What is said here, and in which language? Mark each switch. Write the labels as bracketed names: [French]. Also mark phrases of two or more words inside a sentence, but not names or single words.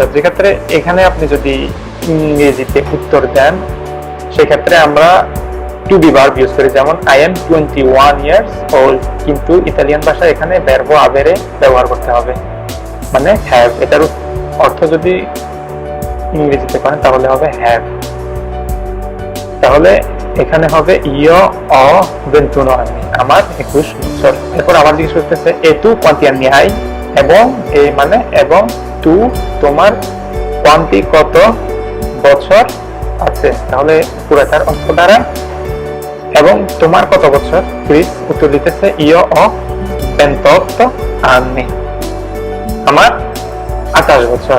[Bangla] যেক্ষেত্রে এখানে আপনি যদি ইংরেজিতে উত্তর দেন সেক্ষেত্রে আমরা [English] to be verb [Bangla] ইউজ করি, যেমন [English] I am 21 years old, [Bangla] কিন্তু ইতালিয়ান ভাষায় এখানে ভার্ব আভেরে ব্যবহার করতে হবে, মানে হ্যাভ। এটার অর্থ যদি ইংরেজিতে করেন তাহলে হবে হ্যাভ, তাহলে এখানে হবে [Italian] io ho 21 anni, [Bangla] আমার 21 বছর। এরপর আবার জিজ্ঞেস করতেছে [Italian] e tu quanti anni hai, [Bangla] এবং এ মানে এবং তু তোমার quanti কত বছর আছে, তাহলে পুরোটার অর্থ দ্বারা এবং তোমার কত বছর? ক্রিস উত্তর দিতেছে [Italian] io ho 28 anni, [Bangla] আমার 28 বছর।